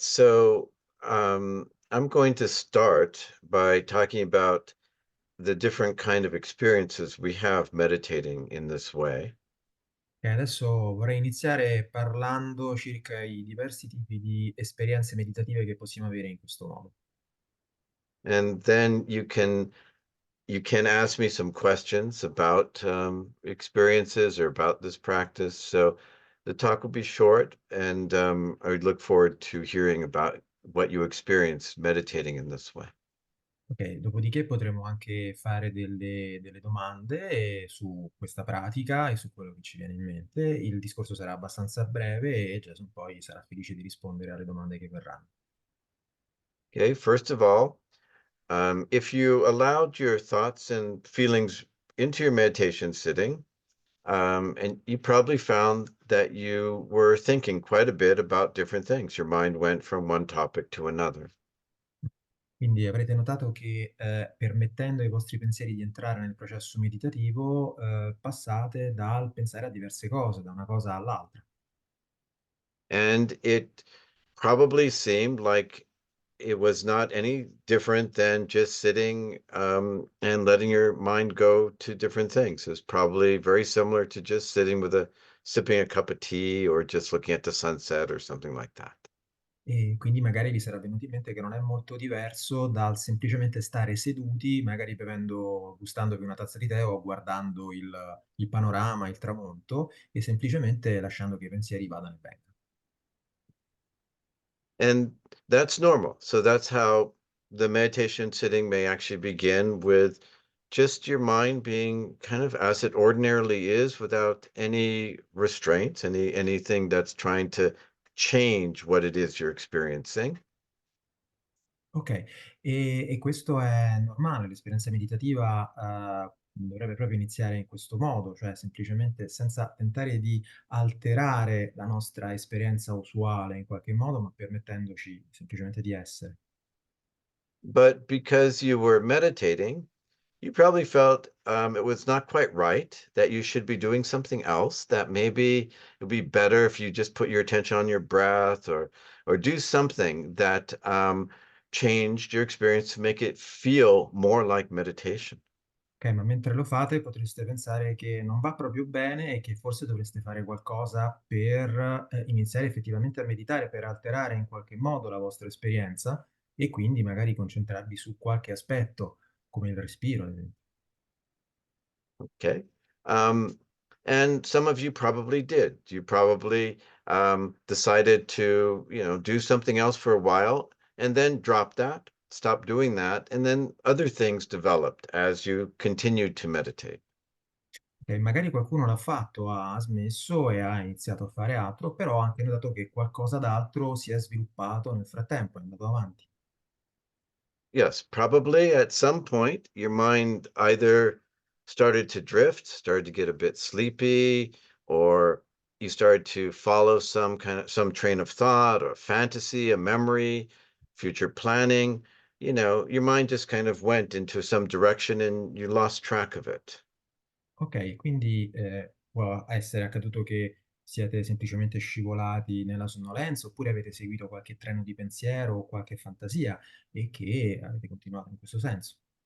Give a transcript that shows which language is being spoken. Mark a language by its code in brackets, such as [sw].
[en] So I'm going to start by talking about the different kind of experiences we have meditating in this way. [it] E adesso vorrei iniziare parlando circa i diversi tipi di esperienze meditative che possiamo avere in questo modo. [en] And then you can ask me some questions about experiences or about this practice. So the talk will be short, and I would look forward to hearing about what you experienced meditating in this way. [it] Ok, dopodiché potremo anche fare delle domande su questa pratica e su quello che ci viene in mente. Il discorso sarà abbastanza breve e Jason poi sarà felice di rispondere alle domande che verranno. [en] Okay, first of all, if you allowed your thoughts and feelings into your meditation sitting, and you probably found that you were thinking quite a bit about different things. Your mind went from one topic to another. [it] Quindi avrete notato che permettendo ai vostri pensieri di entrare nel processo meditativo, passate dal pensare a diverse cose, da una cosa all'altra. [en] And it probably seemed like it was not any different than just sitting and letting your mind go to different things. It was probably very similar to just sitting with sipping a cup of tea or just looking at the sunset or something like that. [it] E quindi magari vi sarà venuto in mente che non è molto diverso dal semplicemente stare seduti, magari bevendo, gustandovi una tazza di tè o guardando il panorama, il tramonto, e semplicemente lasciando che i pensieri vadano e vengano. [en] And that's normal. So that's how the meditation sitting may actually begin with just your mind being kind of as it ordinarily is without any restraints, anything that's trying to change what it is you're experiencing. [it] Ok, e questo è normale, l'esperienza meditativa dovrebbe proprio iniziare in questo modo, cioè semplicemente senza tentare di alterare la nostra esperienza usuale in qualche modo, ma permettendoci semplicemente di essere. [en] But because you were meditating, you probably felt it was not quite right, that you should be doing something else, that maybe it would be better if you just put your attention on your breath or do something that changed your experience to make it feel more like meditation. [it] Ok, ma mentre lo fate potreste pensare che non va proprio bene e che forse dovreste fare qualcosa per iniziare effettivamente a meditare, per alterare in qualche modo la vostra esperienza e quindi magari concentrarvi su qualche aspetto, come il respiro, ad esempio. [en] Okay. And some of you probably did. You probably decided to, do something else for a while and then drop that, stop doing that, and then other things developed as you continued to meditate. [it] Ok, magari qualcuno l'ha fatto, ha smesso e ha iniziato a fare altro, però ha anche notato che qualcosa d'altro si è sviluppato nel frattempo, è andato avanti. [en] Yes, probably at some point your mind either started to drift, started to get a bit sleepy, or you started to follow some train of thought or fantasy, a memory, future planning. Your mind just kind of went into some direction and you lost track of it. [it] Ok, quindi può essere accaduto che siete semplicemente scivolati nella sonnolenza oppure avete seguito qualche treno di pensiero o qualche fantasia e che avete continuato in questo senso.